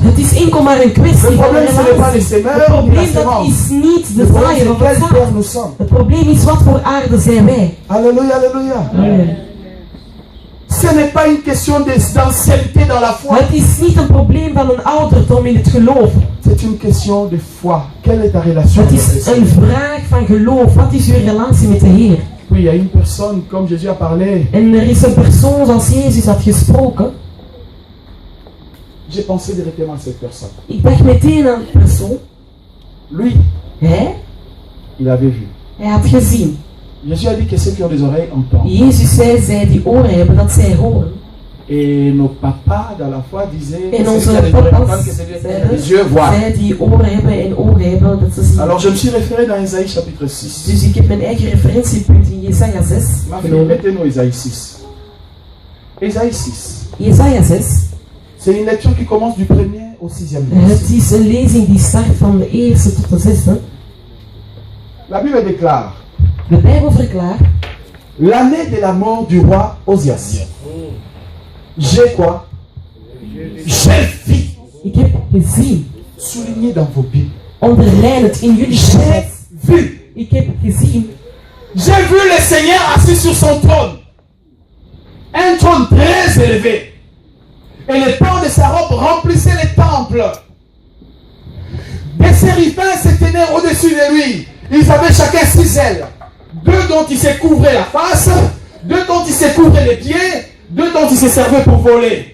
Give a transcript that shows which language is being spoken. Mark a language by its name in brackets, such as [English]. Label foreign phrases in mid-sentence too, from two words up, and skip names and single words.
[Dutch] Het is enkel maar een kwestie [French] Le [Dutch] van [French] problème, ce n'est pas les [Dutch] relatie. Het [French] semeurs ni la [Dutch] probleem dat [French] semence. [Dutch] is niet de [French] Le problème, [Dutch] zaaier [French] c'est [Dutch] of het [French] quel [Dutch] zaad. [French] terre nous sommes. [Dutch] Het probleem is wat voor aarde zijn wij. [French] Alléluia, alléluia. Amen. Ce n'est pas une question d'ancienneté dans la foi. [Dutch] Het is niet een probleem van een ouderdom in het geloof. [French] C'est une question de foi. Quelle est ta relation [Dutch] Het [French] avec le [Dutch] is [French] Seigneur? [Dutch] een vraag van geloof. Wat is uw relatie met de Heer? [French] Oui, il y a une personne, comme Jésus a parlé, [Dutch] En er is een persoon zoals Jezus had gesproken. [French] j'ai pensé directement à cette personne. [Dutch] Ik dacht meteen aan die persoon. [French] Lui, [Dutch] Hij [French] il avait vu. [Dutch] had gezien. [French] Jésus a dit que ceux qui ont des oreilles entendent. [Dutch] Jezus zei, zij die oren hebben, dat zij horen. [French] Et nos papas dans la foi disaient [Dutch] En [French] que [Dutch] onze [French] celui qui a des oreilles [Dutch] papa's [French] entendent, que celui qui a [Dutch] zeiden, [French] des yeux voient. [Dutch] zij die oren hebben en ogen hebben, dat ze zien. [French] Alors je me suis référé dans Isaïe chapitre 6. [Dutch] Dus ik heb mijn eigen referentiepunt in Jesaja 6 [French] Ma fille, [Dutch] genomen. [French] mettez-nous Isaïe 6. Isaïe 6. [Dutch] Jesaja 6. [French] C'est une lecture qui commence du 1er au 6e [Dutch] Het [French] verset. [Dutch] is een lezing die start van de eerste tot de zesde. [French] La Bible déclare [Dutch] De Bijbel verklaart, [French] l'année de la mort du roi Osias. J'ai quoi? J'ai vu. [Dutch] ik heb gezien. [French] Souligné dans vos Bibles. [Dutch] Onderlijn het in jullie [French] J'ai [Dutch] schrift. [French] vu. [Dutch] Ik heb gezien. [French] J'ai vu le Seigneur assis sur son trône. Un trône très élevé. Et les pans de sa robe remplissaient les temples. Des séraphins se tenaient au-dessus de lui. Ils avaient chacun 6 ailes. 2 dont ils se couvraient la face, 2 dont ils se couvraient les pieds, 2 dont ils se servaient pour voler.